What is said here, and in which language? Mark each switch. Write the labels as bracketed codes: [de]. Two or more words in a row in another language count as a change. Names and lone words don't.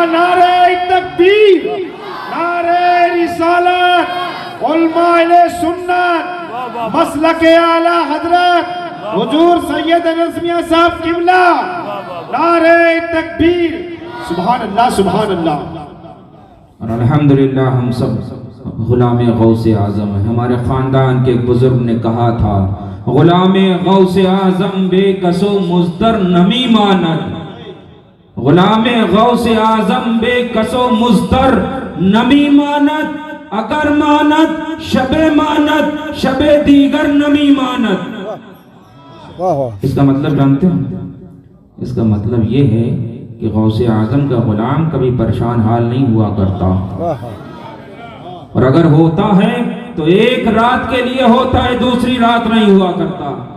[ur] نعرہ تکبیر، نعرہ رسالت، علماء اہل سنت، مسلک اعلی حضرت حضور سید انس میاں صاحب قبلہ، نعرہ تکبیر، [ar] سبحان اللہ سبحان اللہ۔ [ur] اور الحمدللہ ہم سب غلام غوث اعظم ہیں۔ ہمارے خاندان کے ایک بزرگ نے کہا تھا، [fa] غلام غوث اعظم بے کس و مزدر نمی ماند، غلام غوث اعظم بے کس و مزدر نمی ماند، اگر ماند شب ماند شب دیگر نمی ماند۔ [ur] اس کا مطلب جانتے ہیں؟ اس کا مطلب یہ ہے کہ غوث اعظم کا غلام کبھی پریشان حال نہیں ہوا کرتا، اور اگر ہوتا ہے تو ایک رات کے لیے ہوتا ہے، دوسری رات نہیں ہوا کرتا۔